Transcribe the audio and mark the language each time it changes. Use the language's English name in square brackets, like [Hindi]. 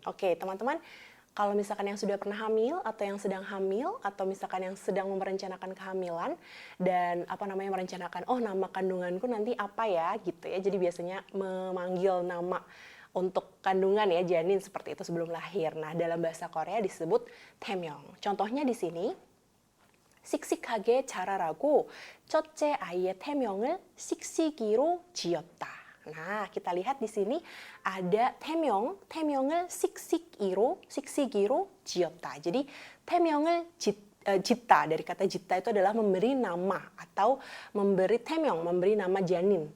[Indonesian] Oke teman-teman, kalau misalkan yang sudah pernah hamil atau yang sedang hamil atau misalkan yang sedang merencanakan kehamilan dan merencanakan, oh nama kandunganku nanti apa ya gitu ya. Jadi biasanya memanggil nama untuk kandungan ya, janin seperti itu sebelum lahir. Nah, dalam bahasa Korea disebut temyong. [Korean] Contohnya di sini, 씩씩하게 자라라고 첫째 아이의 태명을 씩씩이로 지었다. [Indonesian] Nah, kita lihat di sini ada 태명, [Korean] 태명을 씩씩이로 지었다. [Indonesian] Jadi 태명을 jita, dari kata jita itu adalah memberi nama atau memberi 태명, memberi nama janin.